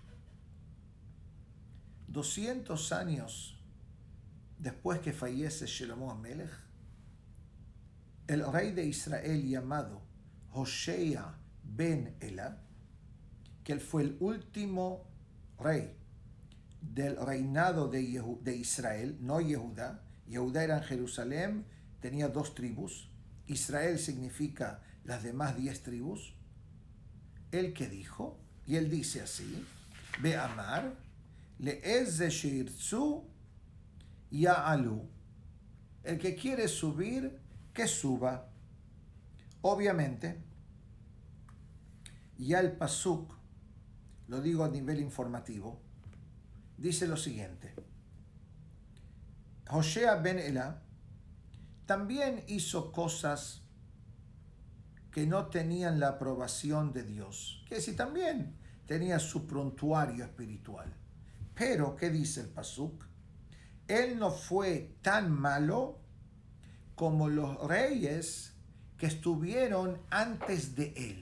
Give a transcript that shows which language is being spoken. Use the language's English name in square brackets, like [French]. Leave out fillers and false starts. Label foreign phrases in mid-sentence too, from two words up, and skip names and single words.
[Spanish] 200 años después que fallece Shelomó Amelech, el rey de Israel llamado Hoshea ben Ela, que él fue el último rey del reinado de Israel, no Yehudá. Yehudá era en Jerusalén, tenía 2 tribus. Israel significa las demás 10 tribus. ¿El que dijo? Y él dice así: [Hebrew] באמר לאיזה שירצו יעלו. [Spanish] El que quiere subir, que suba. Obviamente, ya el pasuk, lo digo a nivel informativo, dice lo siguiente: Hoshea ben Ela también hizo cosas que no tenían la aprobación de Dios, que sí también tenía su prontuario espiritual. Pero, ¿qué dice el pasuk? Él no fue tan malo como los reyes que estuvieron antes de él.